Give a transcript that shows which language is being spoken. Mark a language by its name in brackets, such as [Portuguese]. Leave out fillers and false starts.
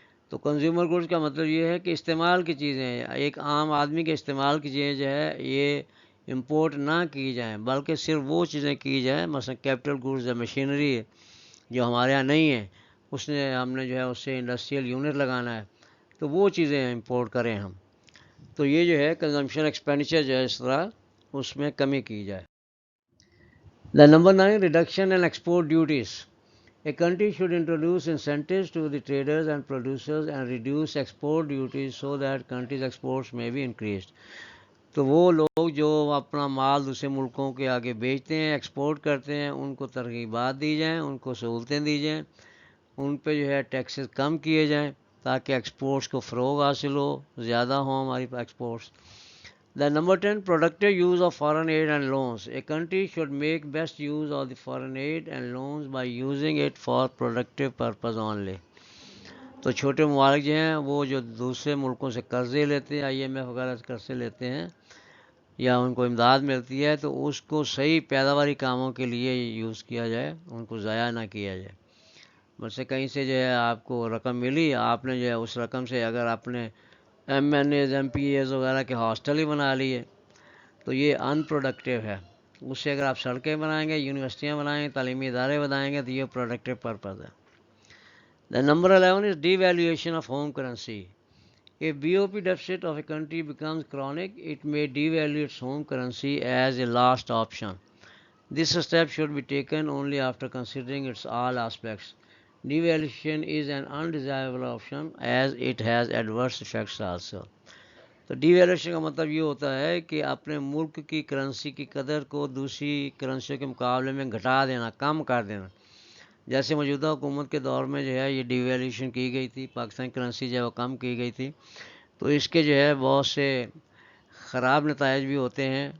[Urdu] تو consumer goods کا مطلب یہ ہے کہ استعمال کی چیزیں، ایک عام آدمی کے استعمال کی چیزیں جو ہے یہ امپورٹ نہ کی جائیں، بلکہ صرف وہ چیزیں کی جائیں، مثلا کیپٹل گڈس یا مشینری ہے جو ہمارے یہاں نہیں ہے، اس نے ہم نے جو ہے اس سے انڈسٹریل یونٹ لگانا ہے، تو وہ چیزیں امپورٹ کریں ہم. تو یہ جو ہے کنزمپشن ایکسپینڈیچر جو ہے اس طرح اس میں کمی کی جائے. [English] The number 9، reduction and export duties. A country should introduce incentives to the traders and producers and reduce export duties so that country's exports may be increased. [Urdu] تو وہ لوگ جو اپنا مال دوسرے ملکوں کے آگے بیچتے ہیں، ایکسپورٹ کرتے ہیں، ان کو ترغیبات دی جائیں، ان کو سہولتیں دی جائیں، ان پہ جو ہے ٹیکسز کم کیے جائیں تاکہ ایکسپورٹس کو فروغ حاصل ہو، زیادہ ہوں ہماری exports. [English] The number 10، productive use of foreign aid and loans. A country should make best use of the foreign aid and loans by using it for productive purpose only. [Urdu] تو چھوٹے ممالک جو ہیں وہ جو دوسرے ملکوں سے قرضے لیتے ہیں، آئی ایم ایف وغیرہ سے قرضے لیتے ہیں یا ان کو امداد ملتی ہے، تو اس کو صحیح پیداواری کاموں کے لیے یوز کیا جائے، ان کو ضائع نہ کیا جائے. مثلا کہیں سے جو ہے آپ کو رقم ملی، آپ نے جو ہے اس رقم سے اگر آپ نے M N as, M P as وغیرہ کے ہاسٹل ہی بنا لیے تو یہ ان پروڈکٹیو ہے. اس سے اگر آپ سڑکیں بنائیں گے، یونیورسٹیاں بنائیں گے، تعلیمی ادارے بنائیں گے تو یہ پروڈکٹیو پرپز ہے. [English] The number 11 is devaluation of home currency. If BOP deficit of a country becomes chronic, it may devalue its home currency as a last option. This step should be taken only after considering its all aspects. Devaluation is an undesirable option as it has adverse effects also. [Urdu] تو D valuation کا مطلب یہ ہوتا ہے کہ اپنے ملک کی currency کی قدر کو دوسری کرنسیوں کے مقابلے میں گھٹا دینا، کم کر دینا. جیسے موجودہ حکومت کے دور میں جو ہے یہ ڈی ویلیویشن کی گئی تھی، پاکستانی کرنسی جو ہے وہ کم کی گئی تھی، تو اس کے جو ہے بہت سے خراب نتائج بھی ہوتے ہیں.